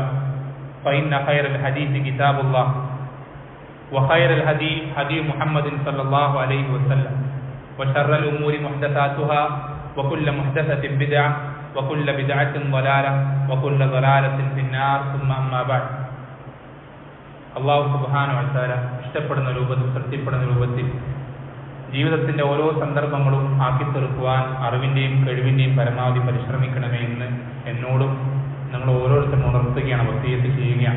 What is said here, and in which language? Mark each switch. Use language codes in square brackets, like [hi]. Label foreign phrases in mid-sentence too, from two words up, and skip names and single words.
[ar] فإن خير الحديث كتاب الله وخير الهدي هدي محمد صلى الله عليه وسلم وشر الأمور محدثاتها وكل محدثة بدعة وكل بدعة ضلالة وكل ضلالة في النار ثم أما بعد [ml] അള്ളാഹു [ar] سبحانه وتعالى [ml] ഇഷ്ടപ്പെടുന്ന രൂപത്തിൽ തൃപ്തിപ്പെടുന്ന രൂപത്തിൽ ജീവിതത്തിന്റെ ഓരോ സന്ദർഭങ്ങളും ആക്കിത്തീർക്കുവാൻ അറിവിന്റെയും കഴിവിന്റെയും പരമാവധി പരിശ്രമിക്കണമേ എന്ന് എന്നോടും നിങ്ങൾ ഓരോരുത്തരും ഉണർത്തുകയാണ്, വസിയത്ത് ചെയ്യുകയാണ്.